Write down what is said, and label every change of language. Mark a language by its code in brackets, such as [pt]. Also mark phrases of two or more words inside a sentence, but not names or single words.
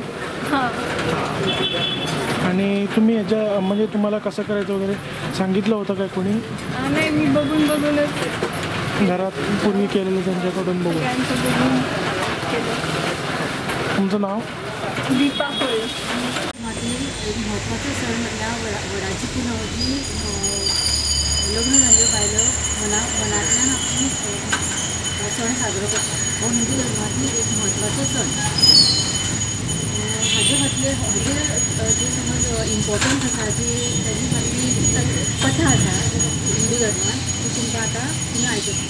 [mr] हां. आणि तुम्ही याच्या म्हणजे तुम्हाला कसं करायचं वगैरे सांगितलं होतं काय कोणी? नाही, मी बघूनच घरात पूर्वी केलेलं त्यांच्याकडून बघून केलं. तुमचं नाव? दीपा कोळी. [kok] मागीर एक म्हत्वाचो सण म्हटल्यार वडाची पुनव. लग्न जाल्ल्यो बायलो मनांतल्यान आपूण सण साजरो करता. हो हिंदू धर्मांतली एक म्हत्वाचो सण. हाजे जे समज इम्पॉर्टन्स आसा जी ताजी फाटली कथा आसा हिंदू धर्मांत ती तुमकां आतां तुमी आयकतली.